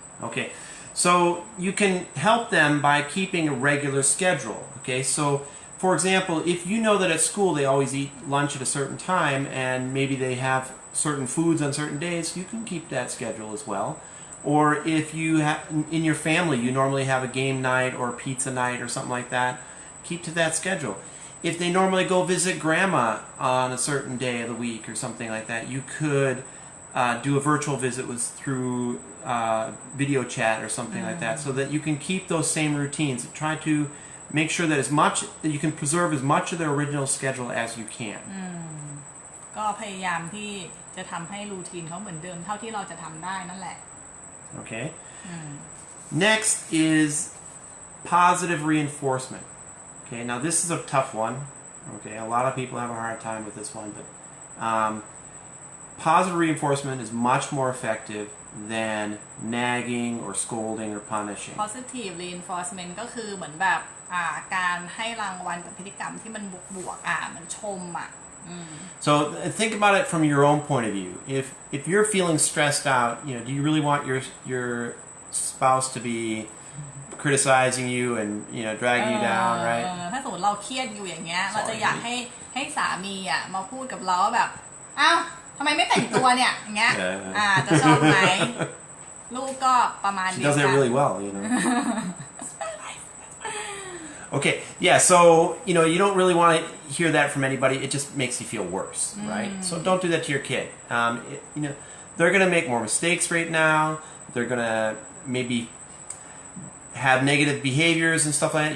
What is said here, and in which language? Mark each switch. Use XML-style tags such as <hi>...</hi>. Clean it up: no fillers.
<en>Okay. So you can help them by keeping a regular schedule. Okay, so for example, if you know that at school they always eat lunch at a certain time and maybe they have certain foods on certain days, you can keep that schedule as well. Or if you have in your family you normally have a game night or a pizza night or something like that, keep to that schedule. If they normally go visit grandma on a certain day of the week or something like that, you could do a virtual visit through video chat or something like that, so that you can keep those same routines. Try to make sure that you can preserve as much of their original schedule as you can.</en> <th>ก็พยายามที่จะทำให้รูทีนเขาเหมือนเดิมเท่าที่เราจะทำได้นั่นแหละ</th> <en>Okay. Next is positive reinforcement. Okay, now this is a tough one. Okay, a lot of people have a hard time with this one, but positive reinforcement is much more effective than nagging or scolding or punishing.</en> <th>positive reinforcement ก็คือเหมือนแบบการให้รางวัลกับพฤติกรรมที่มันบวกๆเหมือนชม</th> <en>So think about it from your own point of view. If you're feeling stressed out, do you really want your spouse to be criticizing you and dragging you down, right?</en> <th>ถ้าสมมติเราเครียดอยู่อย่างเงี้ยเราจะอยากให้สามีมาพูดกับเราว่าแบบอ้าวทำไมไม่แต่งตัวเนี่ยอย่างเงี้ยจะชอบไหมลูกก็ประมาณนี้</th> <en>She does that really well, Okay, yeah, so, you don't really want to hear that from anybody. It just makes you feel worse, right? So don't do that to your kid. They're going to make more mistakes right now. They're going to maybe have negative behaviors and stuff like that.</en>